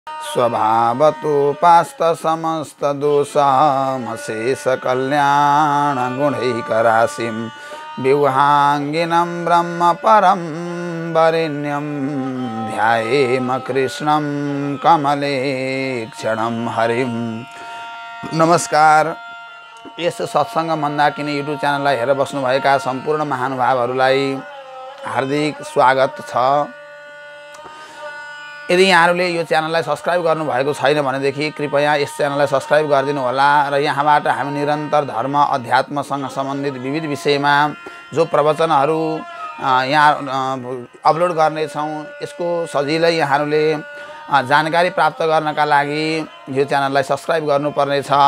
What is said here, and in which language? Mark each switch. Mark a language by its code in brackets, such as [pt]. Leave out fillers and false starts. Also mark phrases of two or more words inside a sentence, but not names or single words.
[sa] स्वभावतोपास्त समस्त दोषमशेष कल्याण गुणैकराशिं विवाहांगिनं ब्रह्म परं वरेण्यं ध्यायेम कृष्णं कमले क्षणं हरिं। [ne] नमस्कार। यस सत्संग मन्दाकिनी युट्युब च्यानललाई हेरेर बस्नुभएका सम्पूर्ण महानुभावहरूलाई हार्दिक स्वागत छ। यदि यहाँहरूले यो च्यानललाई सब्स्क्राइब गर्नुभएको छैन भनेदेखि कृपया यस च्यानललाई सब्स्क्राइब गरिदिनु होला र यहाँबाट हामी निरन्तर धर्म अध्यात्मसँग सम्बन्धित विविध विषयमा जो प्रवचनहरू यहाँ अपलोड गर्नेछौँ यसको सजिलै यहाँहरूले जानकारी प्राप्त गर्नका लागि यो च्यानललाई सब्स्क्राइब गर्नुपर्नेछ।